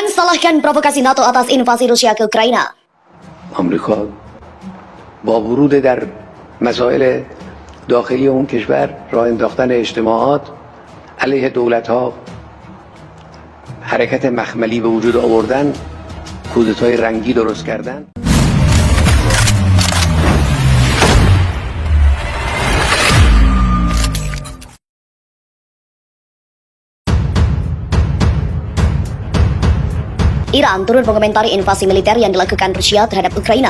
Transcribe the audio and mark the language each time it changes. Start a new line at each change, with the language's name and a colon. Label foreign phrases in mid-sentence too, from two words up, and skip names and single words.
Indonesian: menyalahkan provokasi NATO atas invasi Rusia ke Ukraina.
Persian: آمریکا با ورود در مسائل داخلی اون کشور راه انداختن اجتماعات علیه دولت‌ها حرکت مخملی به وجود آوردن کودتای رنگی درست کردن.
Indonesian: Iran turun mengomentari invasi militer yang dilakukan Rusia terhadap Ukraina.